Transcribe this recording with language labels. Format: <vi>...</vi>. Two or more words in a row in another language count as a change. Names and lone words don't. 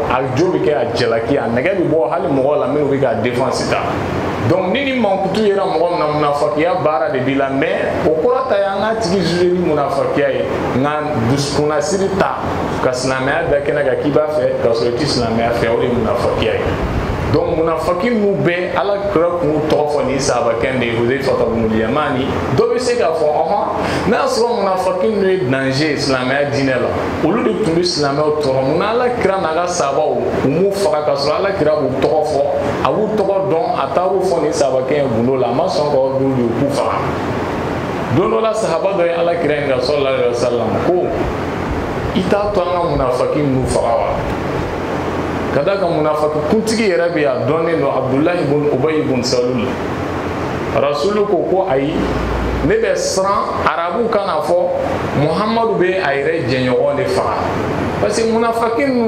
<bm>a jo bɛ kɛ a jalaki a nɛgɛ bɛ bɔ hali mɔgɔ la minnu bɛ ka défense ta donc ni mankutu yera mɔgɔ min na munafikiya baara de b'i la mais o kɔrɔ ta ye an ka tigi juger ni munafikiya ye nka dusukuna siri ta ka silamɛya da kɛnɛ kan k'i b'a fɛ ka sɔrɔ i tɛ silamɛya fɛ o de ye munafikiya ye donc munafiki ninnu bɛɛ Ala kira kun y'u tɔgɔ fɔ nin sahabakɛ de ye Huzaifa ibn al-Yamani dɔ bɛ se k'a fɔ n'a y'a sɔrɔ munafiki ninnu ye danger silamɛya diinɛ la olu de tun bɛ silamɛw tɔɔrɔ mun na Ala kira n'a ka sahabaw u m'u faga ka sɔrɔ Ala kira b'u tɔgɔ fɔ a b'u tɔgɔ dɔn a taar'u fɔ nin sahabakɛ ye gundo la a ma sɔn ka olu de k'u faga don dɔ la sahaba dɔ ye Ala kira ɲininka</bm> <ar>صلى الله عليه وسلم</ar> <bm>ko i t'a to an ka munafiki ninnu faga wa kada ka munafiki kuntigi yɛrɛ bɛ yan dɔnnen don Abdullahi ibn Ubay ibn Salul rasulu ko ayi ne bɛ siran arabu kana fɔ Muhamadu bɛ a yɛrɛ jɛɲɔgɔn de faga</bm> <fr>parce que</fr> <bm>munafiki ninnu</bm>